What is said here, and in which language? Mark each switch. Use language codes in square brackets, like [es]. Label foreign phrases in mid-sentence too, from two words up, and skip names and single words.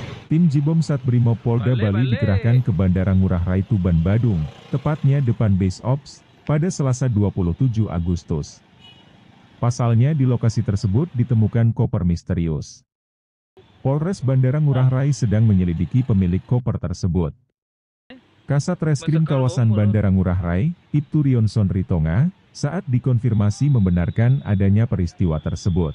[id] Tim Jibom Satbrimob Polda Bali dikerahkan ke Bandara Ngurah Rai Tuban Badung, tepatnya depan Base Ops, pada Selasa 27 Agustus. Pasalnya di lokasi tersebut ditemukan koper misterius. Polres Bandara Ngurah Rai sedang menyelidiki pemilik koper tersebut. Kasat Reskrim kawasan Bandara Ngurah Rai, Ibtu Rionson Ritonga, saat dikonfirmasi membenarkan adanya peristiwa tersebut.